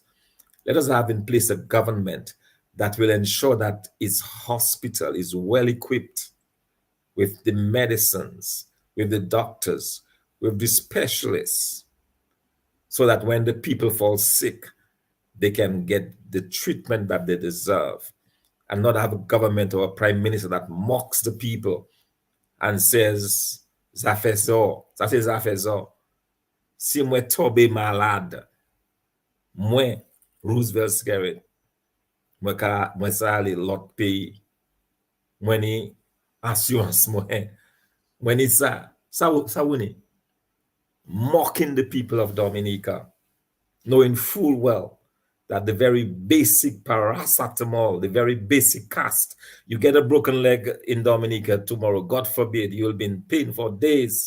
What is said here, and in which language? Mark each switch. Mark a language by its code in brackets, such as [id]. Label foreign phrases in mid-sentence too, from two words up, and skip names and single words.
[en] Let us have in place a government that will ensure that its hospital is well equipped with the medicines, with the doctors, with the specialists, so that when the people fall sick, they can get the treatment that they deserve, and not have a government or a prime minister that mocks the people and says, Zafezo, [acf] si mwen tobe malade, mwen Roosevelt Skerrit, mwen sa ale lot peyi, mwen ni assurance mwen ni sa wuni, [en] mocking the people of Dominica, knowing full well that the very basic paracetamol, the very basic cast, you get a broken leg in Dominica tomorrow, God forbid, you'll be in pain for days.